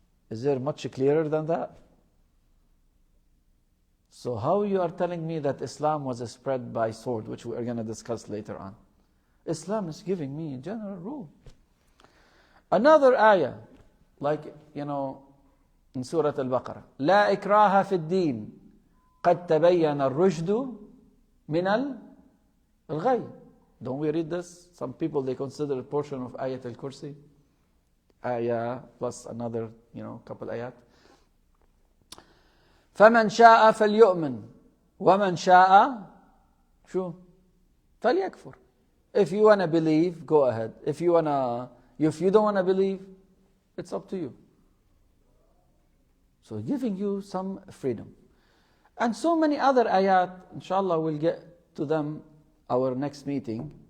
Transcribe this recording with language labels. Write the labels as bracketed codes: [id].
[en] Is there much clearer than that? So how you are telling me that Islam was spread by sword, which we are going to discuss later on? Islam is giving me a general rule. Another ayah, like, in Surah Al-Baqarah, [ar] لا إكراه في الدين قد تبين الرشد من الغي. [en] Don't we read this? Some people, they consider a portion of Ayat al-Kursi. Ayah plus another, couple ayat. [ar] فمن شاء فليؤمن ومن شاء شو فليكفر. [en] If you want to believe, go ahead. If you don't want to believe, it's up to you. So giving you some freedom. And so many other ayat, inshallah we'll get to them our next meeting.